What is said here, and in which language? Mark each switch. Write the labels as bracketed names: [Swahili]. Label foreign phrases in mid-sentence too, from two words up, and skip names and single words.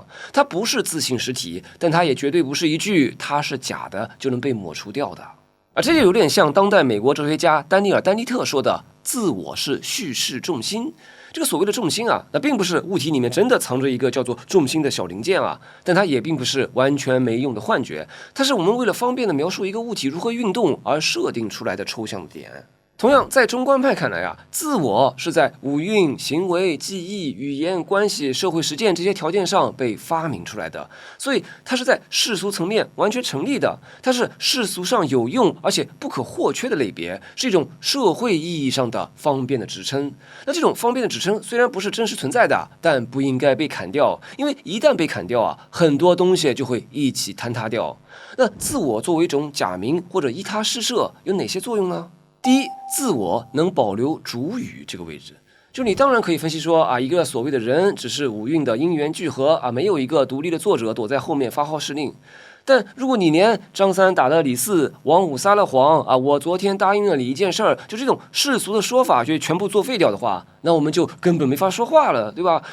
[Chinese] 它不是自性實體，但它也絕對不是一句它是假的就能被抹除掉的。而這就有點像當代美國哲學家丹尼尔·丹尼特說的：“自我是敘事重心。” 這個所謂的重心啊，那並不是物體裡面真的藏着一個叫做重心的小零件啊，但它也並不是完全沒用的幻覺，它是我們為了方便的描述一個物體如何運動而設定出來的抽象的點。同樣，在中觀派看來啊，自我是在五蘊、行為、記憶、語言、關係、社會實踐這些條件上被發明出來的，所以它是在世俗層面完全成立的，它是世俗上有用而且不可或缺的類別，是一種社會意義上的方便的職稱。那這種方便的職稱雖然不是真實存在的，但不應該被砍掉，因為一旦被砍掉啊，很多東西就會一起坍塌掉。那自我作為一種假名或者依他施設，有哪些作用呢？第一，自我能保留主語這個位置，就你當然可以分析說啊，一個所謂的人只是五蘊的因緣聚合啊，沒有一個獨立的作者躲在後面發號施令。但如果你連張三打了李四，王五撒了謊啊，我昨天答應了你一件事兒，就這種世俗的說法就全部作廢掉的話，那我們就根本沒法說話了，對吧？